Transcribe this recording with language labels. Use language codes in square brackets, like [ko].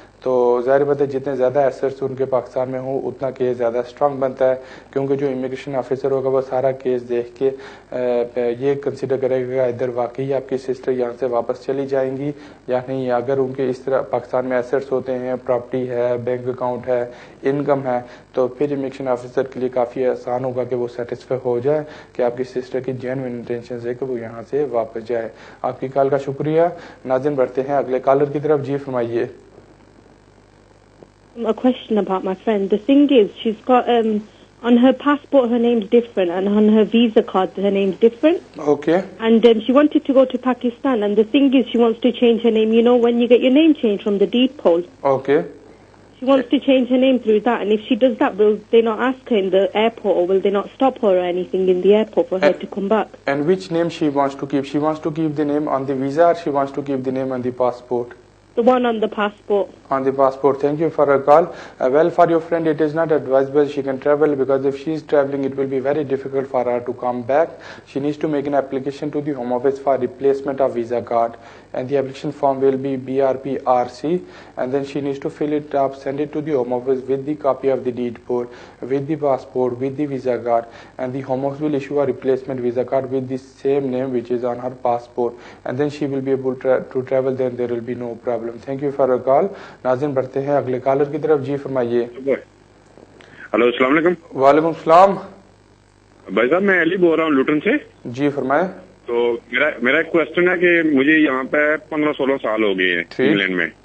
[ur] تو ظاہر بات ہے جتنے زیادہ ایسٹس ان کے پاکستان میں ہوں اتنا کیس زیادہ اسٹرانگ بنتا ہے، کیونکہ جو امیگریشن آفیسر ہوگا وہ سارا کیس دیکھ کے یہ کنسیڈر کرے گا ادھر واقعی آپ کی سسٹر یہاں سے واپس چلی جائیں گی یا نہیں۔ اگر ان کے اس طرح پاکستان میں ایسٹس ہوتے ہیں، پراپرٹی ہے، بینک اکاؤنٹ ہے، انکم ہے، تو پھر امیگریشن آفیسر کے لیے کافی آسان ہوگا کہ وہ سیٹسفائی ہو جائے کہ آپ کی سسٹر کی جینوئن انٹینشن ہے کہ وہ یہاں سے واپس جائے۔ آپ کی کال کا شکریہ۔ ناظرین بڑھتے ہیں اگلے کالر کی طرف۔ جی فرمائیے۔ [en] A question about my friend. The thing is, she's got on her passport her name's different, and on her visa card her name's different. Okay. And she wanted to go to Pakistan, and the thing is, she wants to change her name. You know, when you get your name changed from the deed poll. Okay. She wants to change her name through that, and if she does that, will they not ask her in the airport, or will they not stop her or anything in the airport for her to come back? And which name she wants to keep? She wants to keep the name on the visa, or she wants to keep the name on the passport? The one on the passport. On the passport. Thank you for her call. Well, for your friend, it is not advisable she can travel, because if she is traveling, it will be very difficult for her to come back. She needs to make an application to the Home Office for replacement of visa card, and the application form will be BRPRC, and then she needs to fill it up, send it to the Home Office with the copy of the deed poll, with the passport, with the visa card, and the Home Office will issue a replacement visa card with the same name which is on her passport, and then she will be able to travel. Then there will be no problem. Thank you for your call. [ur] ناظرین بڑھتے ہیں اگلے collar کی طرف۔ جی فرمائیے۔ Hello, السلام علیکم۔ وعلیکم السلام۔ بھائی صاحب میں علی بول رہا ہوں لوٹن سے۔ جی فرمائیں۔ تو میرا ایک کوشچن ہے کہ مجھے یہاں پہ 15-16 سال ہو گئے ہیں انگلینڈ میں۔